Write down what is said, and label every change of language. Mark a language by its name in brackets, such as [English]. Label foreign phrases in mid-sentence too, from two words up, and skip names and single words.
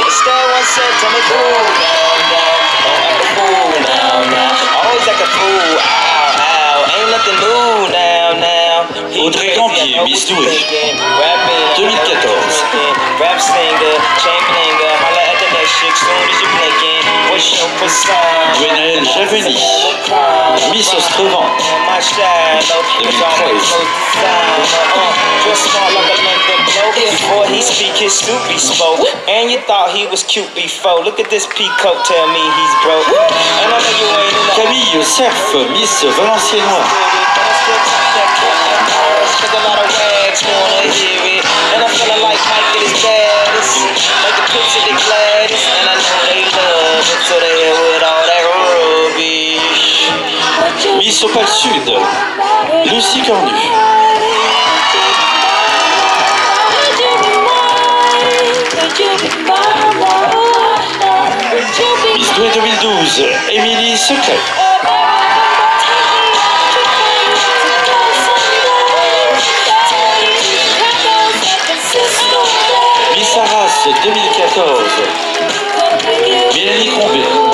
[English] Audrey Gambier, Miss Douai, 2014. Gwenaëlle Javeni, Miss Ostrevent, 2013. Before he speak, his Snoopy spoke. And you thought he was cute before. Look at this peacoat, tell me he's broke. And I know you ain't in the Camille Cerf, Miss Valenciennois. a lot of wags wanna hear it. And I'm feeling like Mike at his baddest. Like the picture they gladdest. And I know they love it, so they hit with all that rubbish. Miss Opal Sud, Lucie Cornu. Miss Douai 2012, Émilie Secret. Miss Arras 2014, Mélanie Combet.